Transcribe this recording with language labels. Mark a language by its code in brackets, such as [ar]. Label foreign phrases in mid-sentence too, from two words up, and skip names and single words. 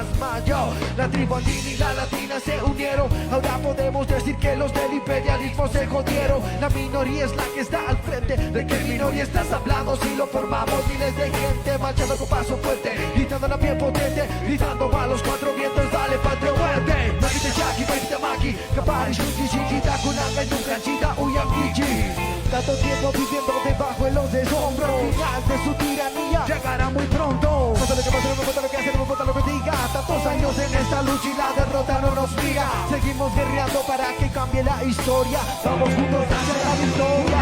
[es] Yo, la tribu andina y la latina se unieron, ahora podemos decir que los del imperialismo se jodieron. La minoría es la que está al frente. ¿De qué minoría estás hablando si lo formamos miles de gente marchando con paso fuerte, gritando a la piel potente, gritando a los cuatro vientos, dale patria muerte. [qu] Maipita chaki, maipita maki, kapari shuki shiki, takunanga y nuncanchita uyankichi. [es] Tanto tiempo viviendo debajo de los escombros, final de su tiranía llegará muy pronto. No sé lo que pasa, no me importa lo que hace, no me importa lo que diga. Tantos años en esta lucha y la derrota no nos mira. Seguimos guerreando para que cambie la historia. Vamos juntos hacia la victoria.